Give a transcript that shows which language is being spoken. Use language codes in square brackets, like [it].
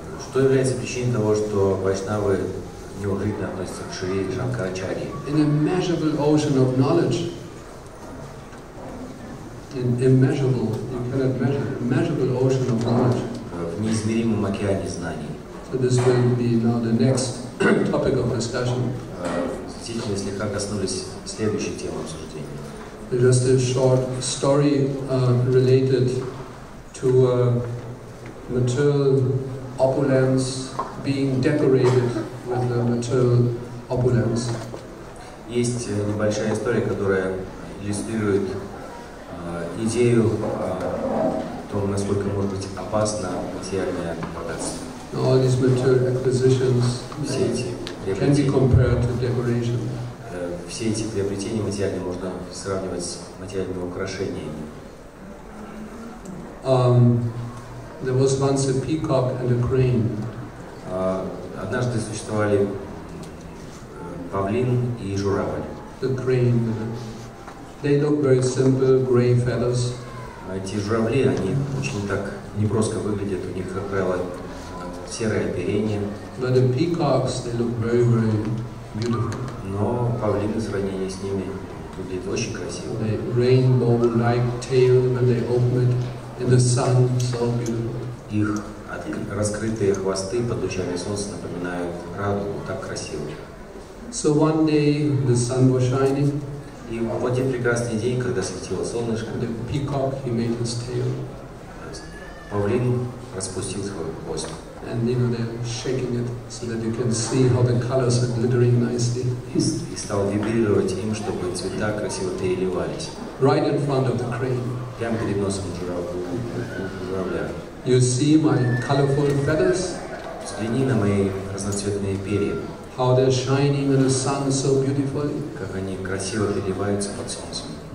[ru] Что является причиной того, что вайшнавы неуважительно относятся к Шри Шанкарачарье? [en] An immeasurable ocean of knowledge. An immeasurable, you cannot measure, immeasurable ocean of knowledge. [ru] В неизмеримом океане знаний. [en] So this will be now the next topic of discussion. [ru] Здесь мы слегка коснулись следующей темы обсуждения. [en] Just a short story related to material opulence, being decorated with the material opulence. [ru] Есть небольшая история, которая иллюстрирует идею о том, насколько может быть опасно материальное богатство. [en] All these material acquisitions can be compared to decoration. [ru] Все эти приобретения материальные можно сравнивать с материальными украшениями. [en] There was once a peacock and a crane. [ru] Однажды существовали павлин и журавль. [en] The crane, they look very simple, gray feathers. [ru] Эти журавли, они очень так неброско выглядят, у них, как правило, серое оперение. [en] But the peacocks, they look very, very beautiful. [ru] Но павлины в сравнении с ними выглядят очень красиво. [en] The rainbow-like tail when they open it in the sun, so beautiful. [ru] Их раскрытые хвосты под лучами солнца напоминают радугу, так красиво. [en] So one day the sun was shining. [ru] И в один прекрасный день, когда светило солнышко, [en] The peacock, he made his tail. [ru] Павлин распустил свой хвост. [en] And you know, they're shaking it so that you can see how the colors are glittering nicely. [ru] И стал вибрировать им, чтобы цвета красиво переливались. [en] Right in front of the crane. [ru] Прямо перед носом журавля. [en] You see my colorful feathers? [ru] Взгляни на мои разноцветные перья. [en] How they're shining in the sun so beautifully. [ru] Как они красиво переливаются под солнцем.